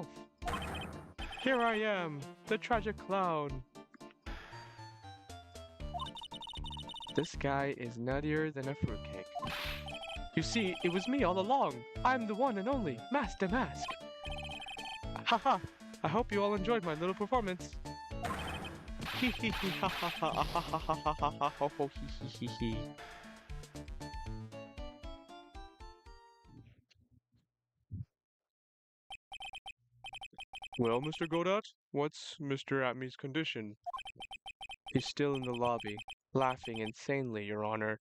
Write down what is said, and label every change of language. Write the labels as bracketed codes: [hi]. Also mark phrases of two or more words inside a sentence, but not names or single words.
[en] Here I am, the tragic clown. This guy is nuttier than a fruitcake. You see, it was me all along. I'm the one and only Master Mask. Haha, I hope you all enjoyed my little performance. Hee hee hee ha ha ha ha ha ha ha ha ha ho ho hee hee hee hee. Well, Mr. Godot, what's Mr. Atme's condition? He's still in the lobby, laughing insanely, Your Honor.